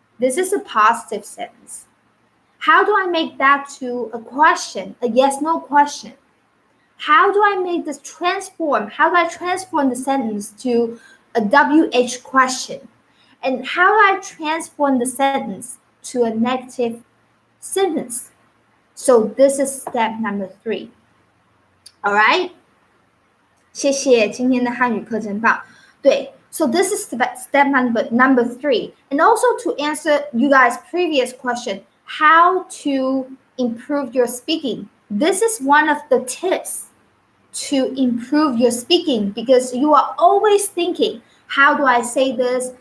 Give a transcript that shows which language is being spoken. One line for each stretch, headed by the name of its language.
English: This is a positive sentence. How do I make that to a question, a yes/no question? How do I make this transform? How do I transform the sentence to a WH question? And how do I transform the sentence to a negative sentence? So this is step number 3. All right?
Chinese: 谢谢今天的汉语课真棒。
English: 对 So this is step number 3. And also to answer you guys' previous question, how to improve your speaking. This is one of the tips to improve your speaking, because you are always thinking, how do I say this?